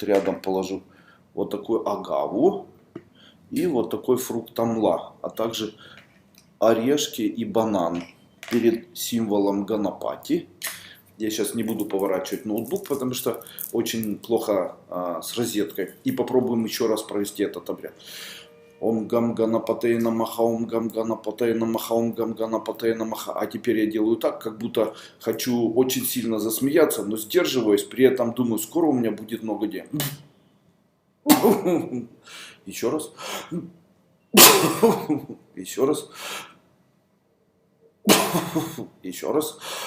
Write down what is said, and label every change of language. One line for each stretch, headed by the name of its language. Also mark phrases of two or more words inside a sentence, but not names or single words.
Russian: Рядом положу вот такую агаву. И вот такой фрукт амла, а также орешки и банан перед символом Ганапати. Я сейчас не буду поворачивать ноутбук, потому что очень плохо с розеткой. И попробуем еще раз провести этот обряд.
Sanskrit: ॐ गं गणपतये नमः, ॐ गं गणपतये नमः, ॐ गं गणपतये नमः.
Russian: А теперь я делаю так, как будто хочу очень сильно засмеяться, но сдерживаюсь. При этом думаю, скоро у меня будет много денег. Еще раз. Еще раз. Еще раз.